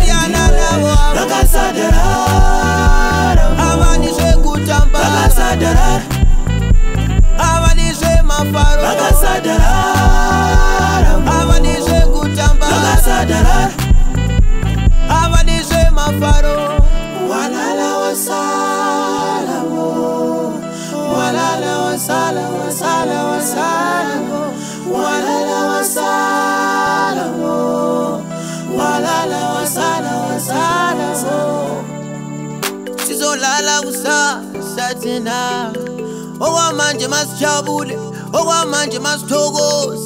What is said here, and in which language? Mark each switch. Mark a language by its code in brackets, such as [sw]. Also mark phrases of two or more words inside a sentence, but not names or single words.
[sn] siyana navo vakasadarara avani zvekutamba vakasadarara avani zvemafaro vakasadarara avani zvekutamba vakasadarara avani zvemafaro [nd] walala wasala walala wasala wasala wasala walala wasala walala wasala wasala sizolala kusasa tena okwamanje masijabule okwamanje masithokoze